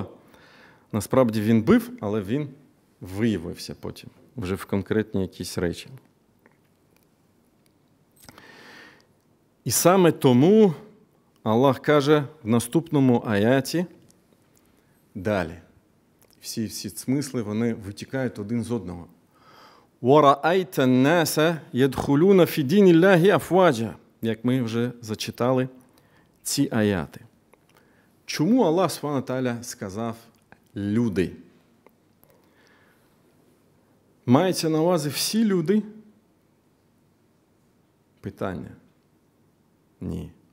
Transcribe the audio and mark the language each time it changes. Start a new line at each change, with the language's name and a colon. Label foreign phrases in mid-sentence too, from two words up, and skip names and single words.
Ukrainian: Насправді він був, але він виявився потім, вже в конкретні якісь речі. І саме тому Аллах каже в наступному аяті далі. Всі смисли, вони витікають один з одного.
Arabic: وَرَأَيْتَ النَّاسَ يَدْخُلُونَ فِي دِينِ اللَّهِ أَفْوَاجًا.
Ukrainian: Як ми вже зачитали ці аяти. Чому Аллах
Arabic: سبحانه تعالى
Ukrainian: сказав люди? Мається на увазі всі люди? Питання. Ні.